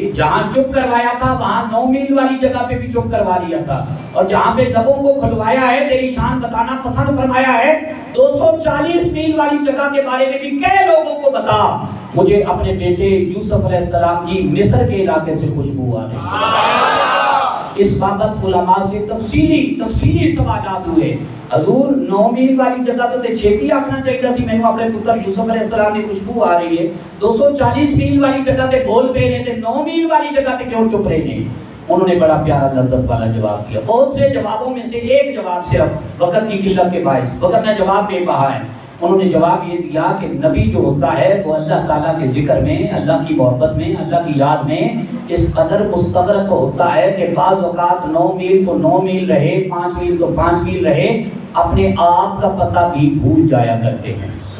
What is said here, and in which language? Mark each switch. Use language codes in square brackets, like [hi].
[ur] جہاں چپ کروایا تھا وہاں 9 میل والی جگہ پہ بھی چپ کروا لیا تھا اور جہاں پہ لبوں کو کھلوایا ہے تیری شان بتانا پسند فرمایا ہے 240 میل والی جگہ کے بارے میں بھی کئی لوگوں کو بتا مجھے اپنے بیٹے یوسف علیہ السلام کی مصر کے علاقے سے خوشبو آ رہی ہے. اس بابت علماء سے تفصیلی سوالات ہوئے. [pa] حضور 9 میل والی جگہ تو چھیتی آکھنا چاہیے سی مینوں اپنے پتر یوسف علیہ السلام کی خوشبو آ رہی ہے. 240 میل والی جگہ تے بول پے نے تے 9 میل والی جگہ تے کیوں چپ رہے ہیں؟ [ur] انہوں نے بڑا پیارا لذت والا جواب دیا. بہت سے جوابوں میں سے ایک جواب صرف وقت کی قلت کے باعث وقت میں جواب بے بہا ہے. انہوں نے جواب یہ دیا کہ نبی جو ہوتا ہے وہ اللہ تعالیٰ کے ذکر میں، اللہ کی محبت میں، اللہ کی یاد میں اس قدر مستغرق ہوتا ہے کہ بعض اوقات 9 میل تو 9 میل رہے، 5 میل تو 5 میل رہے، اپنے آپ کا پتہ بھی بھول جایا کرتے ہیں.